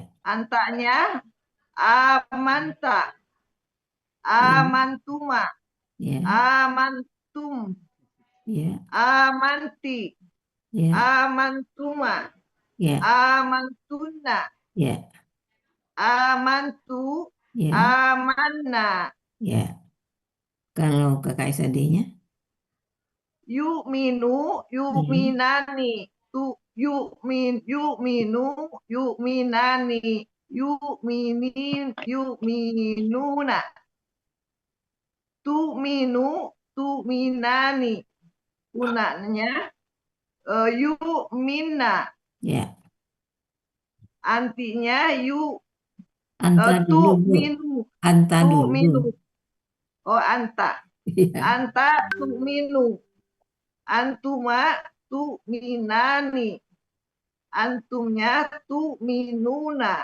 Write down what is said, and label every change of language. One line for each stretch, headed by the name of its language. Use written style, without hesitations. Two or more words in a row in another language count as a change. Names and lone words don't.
Arabic: Antanya آمنتَ، آمنتما,
Indonesian: Ya.
Arabic: amantum,
Indonesian: Ya.
Arabic: amanti,
Indonesian: Ya.
Arabic: amantuma,
Indonesian: Ya.
Arabic: amantunna,
Indonesian: Ya.
Arabic: amantu,
Indonesian: Ya.
Arabic: amanna.
Indonesian: Ya. Kalau KKSAD-nya?
Arabic: يؤمنُ، يؤمنانِ، يؤمنُ، يؤمنانِ، يؤمنونَ، تؤمنانِ, gunanya yu'minna,
Indonesian: Ya.
Arabic: antinya
Indonesian: Anta dulu, Bu.
Arabic: tu'minu, Anta tu'minu.
Indonesian: dulu. Oh, anta. Ya.
Arabic: أنتَ تؤمنُ. أنتما تؤمنانِ. أنتم تؤمنون.